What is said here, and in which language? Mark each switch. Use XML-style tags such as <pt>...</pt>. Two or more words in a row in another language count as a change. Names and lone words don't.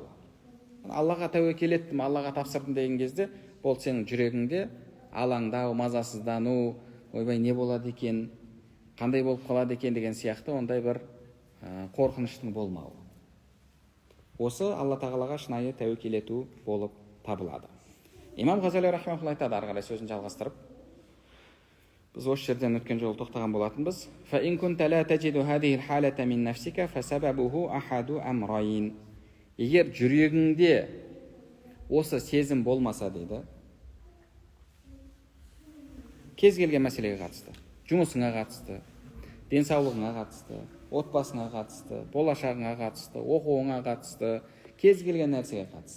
<kk>Аллаға тәуекел еттім, Аллаға тапсырдым деген кезде, бұл сенің жүрегіңде алаңдау, мазасыздану, ойбай не болады екен, қандай болып қалады екен деген сияқты ондай бір қорқыныштың болмауы. Осы Алла тағалаға шынайы тәуекел ету болып табылады. Имам Ғазали рахмаулла айтады, ары қарай сөзін жалғастырып, біз осы жерден өткен жолы тоқтаған болатынбыз.</kk> <ar>فَإِن كُنْتَ لَا تَجِدُ هَذِهِ الْحَالَةَ مِنْ نَفْسِكَ فَسَبَبُهُ أَحَدُ أَمْرَيْنِ.</ar> <kk>Егер жүрегіңде осы сезім болмаса дейді, кез келген мәселеге қатысты, жұмысыңа қатысты, денсаулығыңа қатысты, отбасыңа қатысты, болашағыңа қатысты, оқуыңа қатысты, кез келген нәрсеге қатысты.</kk>